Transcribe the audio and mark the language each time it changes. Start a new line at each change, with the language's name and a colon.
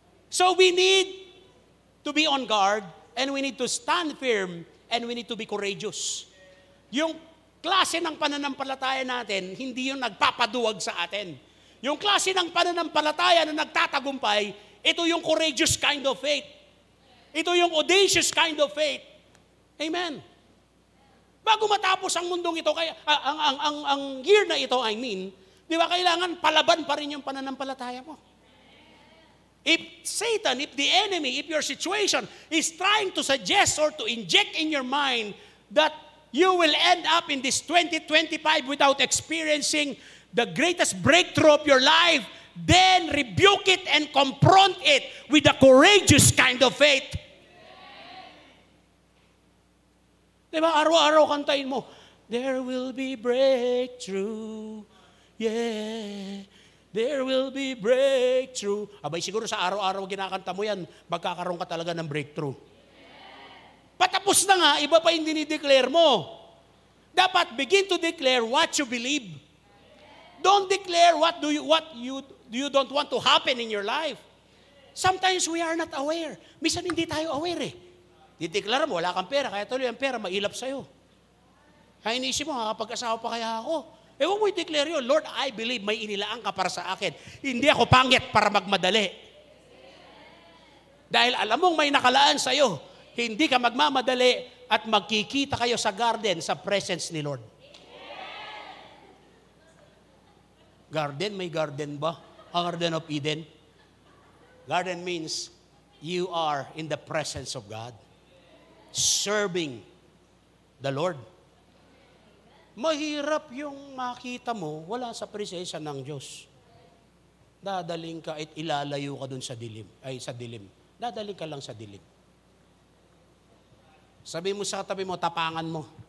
English: So we need to be on guard and we need to stand firm and we need to be courageous.
Filipino: Yung klase ng pananampalataya natin, hindi yung nagpapaduwag sa atin. Yung klase ng pananampalataya na nagtatagumpay, ito yung
English: courageous kind of faith.
Filipino: Ito yung
English: audacious kind of faith. Amen.
Filipino: Bago matapos ang mundong ito, kaya ang year na ito, di ba kailangan palaban pa rin yung pananampalataya mo?
English: If Satan, if the enemy, if your situation is trying to suggest or to inject in your mind that you will end up in this 2025 without experiencing the greatest breakthrough of your life, then rebuke it and confront it with a courageous kind of faith.
Filipino: Diba? Araw-araw kantahin mo,
English: there will be breakthrough. Yeah. There will be breakthrough.
Filipino: Abay, siguro sa araw-araw ginakanta mo yan, magkakaroon ka talaga ng breakthrough. Patapos na nga, iba pa yung dinideclare mo. Dapat
English: begin to declare what you believe. Don't declare what you don't want to happen in your life. Sometimes we are not aware.
Filipino: Minsan hindi tayo aware eh. Dideklara mo, wala kang pera, kaya tuloy ang pera, mailap sa'yo. Kaya inisip mo, makakapag-asawa pa kaya ako? Huwag mo i-declare yun, Lord,
English: I believe
Filipino: may inilaan ka para sa akin. Hindi ako pangit para magmadali. Dahil alam mong may nakalaan sa'yo, hindi ka magmamadali at magkikita kayo sa garden sa presence ni Lord. Garden, may garden ba? Ang Garden of Eden?
English: Garden means you are in the presence of God, serving the Lord.
Filipino: Mahirap yung makita mo wala sa presensya ng Diyos. Dadaling ka at ilalayo ka dun sa dilim. Dadaling ka lang sa dilim. Sabi mo sa tabi mo, tapangan mo.